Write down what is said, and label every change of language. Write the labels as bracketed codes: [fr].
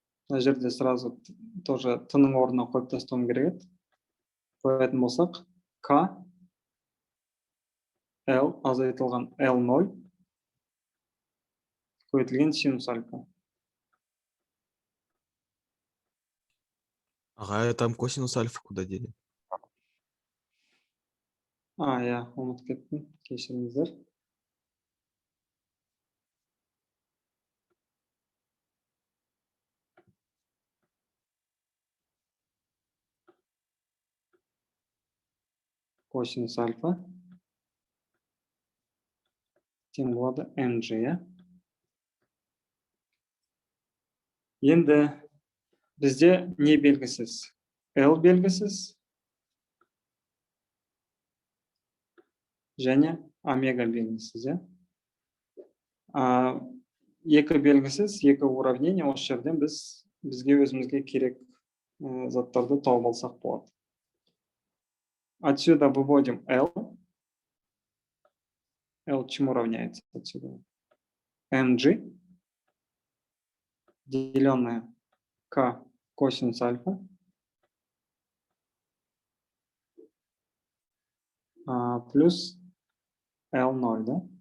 [kk] Мына жерде [ru] сразу тоже [kk] Т-ның орнына қойып тастауым керек еді. Қоятын болсақ, К L азайтылған L0 көбейтілген синус альфа. [ru] Ага, там косинус альфа куда дели? [kk] Я ұмытып кеттім. Кешіріңіздер. Косинус альфа тең болады mg. Енді бізде не белгісіз? L белгісіз және омега белгісіз. Екі белгісіз, екі уравнение, осы жерден бізге өзімізге керек заттарды тауып алсақ болады. [ru] Отсюда выводим L. L чему равняется отсюда? mg деленное К косинус альфа плюс L0, да?